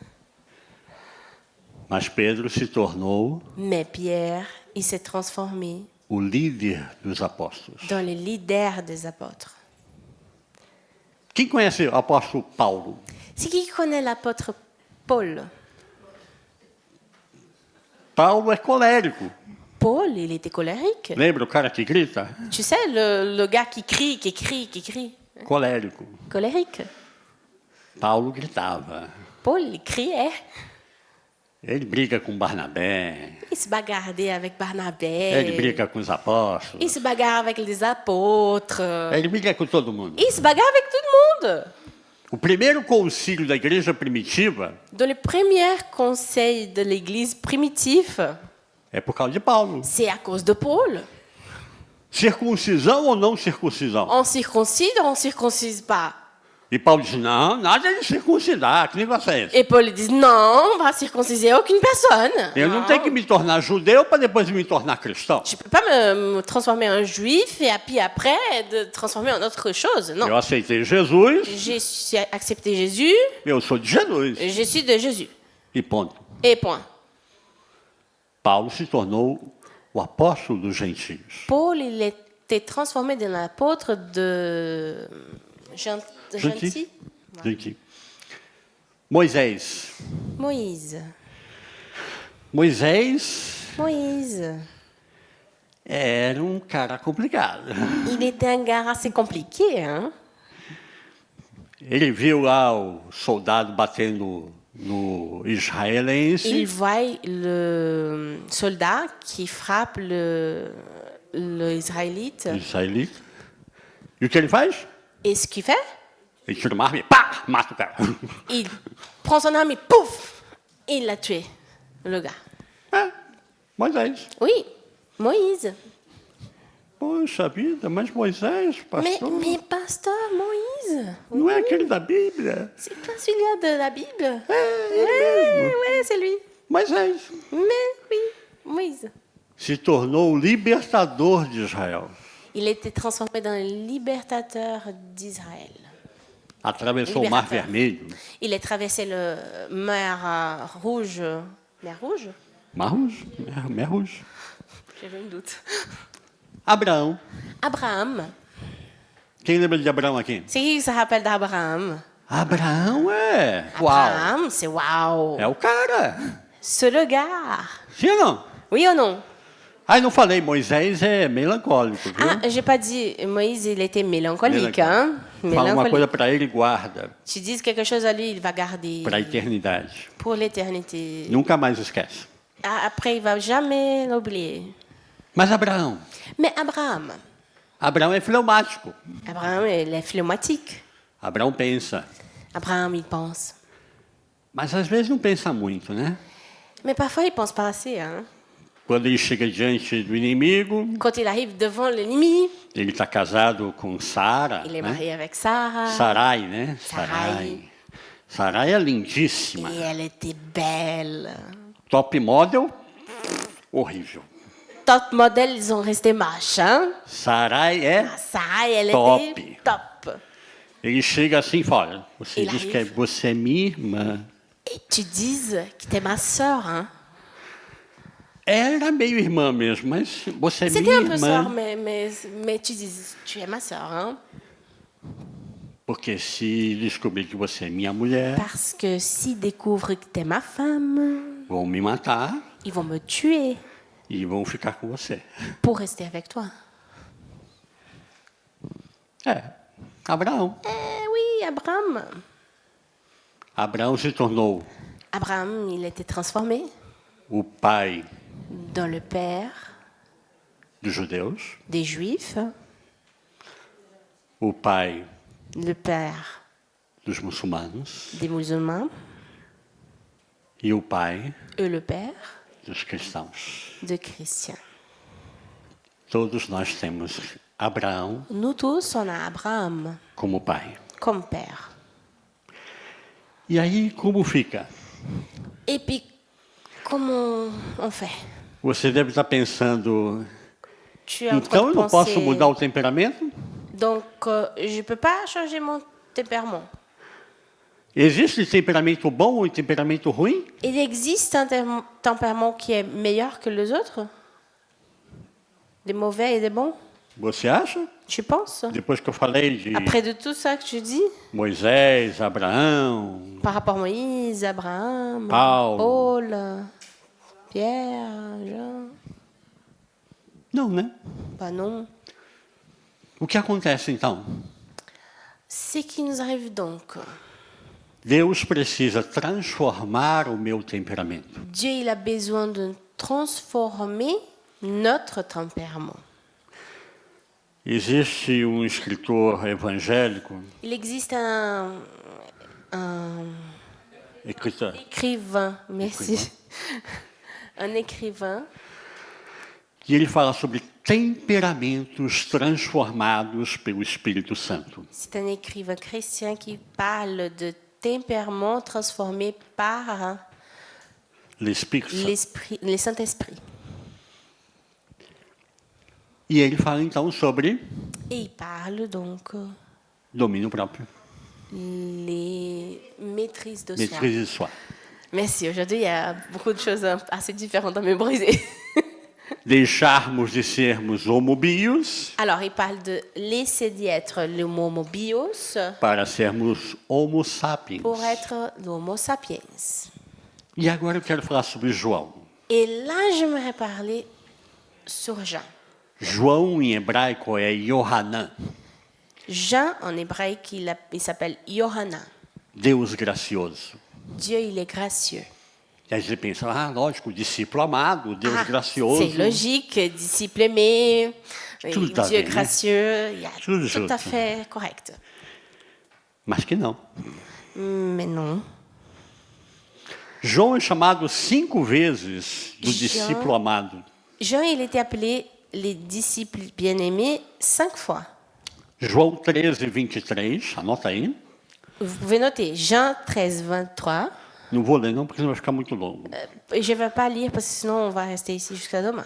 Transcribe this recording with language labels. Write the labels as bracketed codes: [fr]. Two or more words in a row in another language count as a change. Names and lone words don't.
[pt] Mas Pedro se tornou [fr] Mais Pierre, il s'est transformé [pt] o líder dos apóstolos. [fr] dans le leader des apôtres. [pt] Quem conhece o apóstolo Paulo? [fr] C'est qui connaît l'apôtre Paul? [pt] Paulo é colérico. [fr] Paul, il était colérique. [pt] Lembra o cara que grita? [fr] Tu sais, le gars qui crie. [pt] Colérico. [fr] Colérique. [pt] Paulo gritava. [fr] Paul, il criait. [pt] Ele briga com Barnabé. [fr] Il se bagarrait avec Barnabé. [pt] Ele briga com os apóstolos. [fr] Il se bagarre avec les apôtres. [pt] Ele briga com todo mundo. [fr] Il se bagarre avec tout le monde. [pt] O primeiro concílio da igreja primitiva [fr] Dans le premier conseil de l'Église primitive, [pt] é por causa de Paulo. [fr] c'est à cause de Paul. [pt] Circuncisão ou não circuncisão? [fr] On circoncide ou on circoncise pas? [pt] E Paulo diz: não, nada de circuncidar. Que negócio é esse? [fr] Et Paul dit non, on va circonciser aucune personne. [pt] Eu não tenho que me tornar judeu para depois me tornar cristão. [fr] Je ne peux pas me transformer en juif et puis après de transformer en autre chose. Non. [pt] Eu aceitei Jesus, [fr] J'ai accepté Jésus, [pt] eu sou de Jesus. [fr] je suis de Jésus. [pt] E ponto. [fr] Et point. [pt] Paulo se tornou o apóstolo dos gentios. [fr] Paul, il est été transformé dans l'apôtre de gentil. [pt] Gentil. Moisés. [fr] Moïse. [pt] Moisés era cara complicado. [fr] Il était un gars assez compliqué, hein? [pt] Ele viu lá o soldado batendo no israelense. [fr] Il voit le soldat qui frappe le Israélite. [pt] Israelita. E o que ele faz? [fr] Et ce qu'il fait, [pt] Ele tira uma arma e pá, mata o cara. [fr] il prend son arme et pouf, il l'a tué, le gars. [pt] Moisés. [fr] Oui, Moïse. [pt] Poxa vida, mas Moisés, pastor, [fr] Mais pasteur Moïse, [pt] não é aquele da Bíblia. [fr] c'est pas celui-là de la Bible. [pt] Ele mesmo. [fr] Oui, c'est lui. [pt] Moisés [fr] Mais oui, Moïse. [pt] se tornou o libertador de Israel. [fr] Il était transformé dans le libertateur d'Israël. [pt] Atravessou o Mar [fr] Liberateur. [pt] Vermelho. [fr] Il a traversé le mer Rouge. Mer Rouge? Mar Rouge. Mer Rouge. J'avais un doute. [pt] Abraão. [fr] Abraham. [pt] Quem lembra de Abraão aqui? [fr] C'est qui se rappelle d'Abraham? [pt] Abraão é. Uau. [fr] Abraham, c'est waouh. [pt] É o cara. [fr] C'est le gars. [pt] Sim ou não? [fr] Oui ou non? [pt] Aí não falei, Moisés é melancólico, viu? [fr] Ah, j'ai pas dit Moïse, il était mélancolique. Hein? [pt] Fala uma [fr] Mélancolique. [pt] coisa para ele e guarda [fr] Tu dis quelque chose à lui, il va garder [pt] para a eternidade. [fr] pour l'éternité. [pt] Nunca mais esquece. [fr] Ah, après, il va jamais l'oublier. [pt] Mas Abraão. [fr] Mais Abraham, [pt] Abraão é fleumático. [fr] Abraham, il est phlegmatique. [pt] Abraão pensa. [fr] Abraham, il pense. [pt] Mas às vezes não pensa muito, né? [fr] Mais parfois, il pense pas assez. Hein? [pt] Quando ele chega diante do inimigo, [fr] Quand il arrive devant l'ennemi, [pt] ele está casado com Sara, [fr] il est [pt] né? [fr] marié avec Sarah. [pt] Sarai, né? Sarai. Sarai é lindíssima. [fr] Et elle était belle. [en] Top model, [pt] horrível. [fr] Top modèles, ils sont restés moches. Hein? [pt] Sarai é. [fr] Sarah, elle Top. était top. [pt] Ele chega assim e fala: Você Ele diz que [fr] arrive. [pt] você é minha irmã. [fr] Et tu dises que t'es ma sœur. Hein? [pt] Era meio irmã mesmo, mas você é [fr] C'était [pt] minha [fr] un peu sœur, [pt] irmã. [fr] mais tu dis, tu es ma sœur. Hein? [pt] Porque se descobrir que você é minha mulher, [fr] Parce que s'ils découvrent que t'es ma femme, [pt] vão me matar [fr] ils vont me tuer [pt] e vão ficar com você. [fr] pour rester avec toi. [pt] É, Abraão. [fr] Eh oui, Abraham. [pt] Abraão se tornou [fr] Abraham, il était transformé [pt] o pai [fr] dans le père [pt] dos judeus, [fr] des Juifs, [pt] o pai [fr] le père [pt] dos muçulmanos [fr] des musulmans [pt] e o pai [fr] et le père [pt] dos cristãos. [fr] des chrétiens. [pt] Todos nós temos Abraão [fr] Nous tous, on a Abraham [pt] como pai. [fr] comme père. [pt] E aí, como fica? [fr] Et puis, comment on fait? [pt] Você deve estar pensando, [fr] Tu es en train [pt] então eu [fr] de [pt] não posso [fr] penser, [pt] mudar o temperamento? [fr] donc je ne peux pas changer mon tempérament. [pt] Existe temperamento bom ou temperamento ruim? [fr] Il existe un tempérament qui est meilleur que les autres? Des mauvais et des bons? [pt] Você acha? [fr] Tu penses? [pt] Depois que eu falei de [fr] Après de tout ça que tu dis, [pt] Moisés, Abraão, [fr] par rapport à Moïse, Abraham, [pt] Paulo. [fr] Paul, Pierre, Jean, [pt] não, né? [fr] bah non. [pt] O que acontece então? [fr] C'est qui nous arrive donc? [pt] Deus precisa transformar o meu temperamento. [fr] Dieu, il a besoin de transformer notre tempérament. [pt] Existe um escritor evangélico, [fr] Il existe un [pt] escritor, [fr] écrivain, merci, un écrivain [pt] que ele fala sobre temperamentos transformados pelo Espírito Santo. [fr] c'est un écrivain chrétien qui parle de tempérament transformé par [pt] L'Espírito Santo. [fr] l'esprit, le Saint-Esprit. [pt] E ele fala então sobre [fr] Et il parle donc [pt] domínio próprio, [fr] les maîtrises de soi. maîtrise de soi. Merci. Aujourd'hui, il y a beaucoup de choses assez différentes à mémoriser. [pt] deixarmos de sermos homobios [fr] Alors, il parle de laisser d'être l' [la] homo bios [pt] para sermos [la] homo sapiens. [fr] pour être l' [la] homo sapiens. [pt] E agora eu quero falar sobre João. [fr] Et là, j'aimerais parler sur Jean. [pt] João em hebraico é Yohanan, [fr] Jean, en hébraïque, il s'appelle Yohanan. [pt] Deus gracioso. [fr] Dieu, il est gracieux. [pt] E aí você pensa, lógico, discípulo amado, Deus gracioso. [fr] C'est logique, disciple aimé, Tout à Dieu fait, né? gracieux, il y a [pt] Tudo [fr] tout [pt] junto. [fr] à fait correct. [pt] Mas que não. [fr] Mais non. [pt] João é chamado 5 vezes do João- discípulo amado. [fr] Jean, il était appelé les disciples bien-aimés 5 fois. [pt] João 13, 23, anota aí. [fr] Vous pouvez noter Jean 13, 23. [pt] Não vou ler não, porque senão vai ficar muito longo. [fr] Je ne vais pas lire parce que sinon on va rester ici jusqu'à demain.